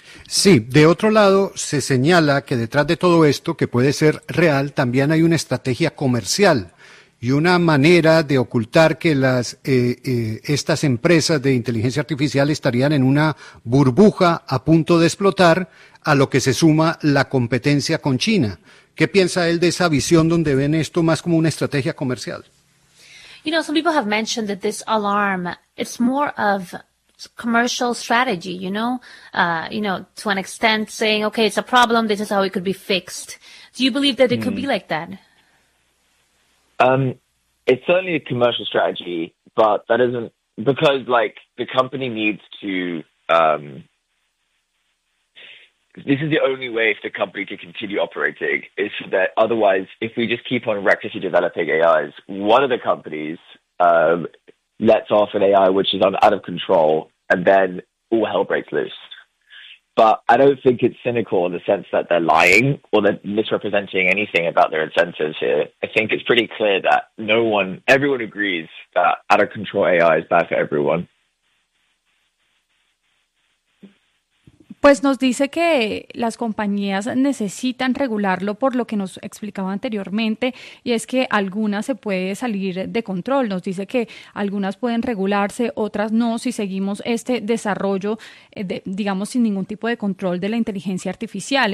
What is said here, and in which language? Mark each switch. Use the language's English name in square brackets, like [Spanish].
[Spanish] Sí, de otro lado, se señala que detrás de todo esto, que puede ser real, también hay una estrategia comercial y una manera de ocultar que estas empresas de inteligencia artificial estarían en una burbuja a punto de explotar, a lo que se suma la competencia con China. ¿Qué piensa él de esa visión donde ven esto más como una estrategia comercial? [English] You know, some people have mentioned that this alarm, it's more of commercial strategy, you know, to an extent saying, okay, it's a problem, this is how it could be fixed. Do you believe that it could be like that? It's certainly a commercial strategy, but that isn't, because like the company needs to This is the only way for the company to continue operating, is so that otherwise, if we just keep on recklessly developing AIs, one of the companies lets off an AI which is out of control, and then all hell breaks loose. But I don't think it's cynical in the sense that they're lying or they're misrepresenting anything about their incentives here. I think it's pretty clear that everyone agrees that out of control AI is bad for everyone. [Spanish] Pues nos dice que las compañías necesitan regularlo por lo que nos explicaba anteriormente, y es que algunas se puede salir de control. Nos dice que algunas pueden regularse, otras no, si seguimos este desarrollo, digamos, sin ningún tipo de control de la inteligencia artificial.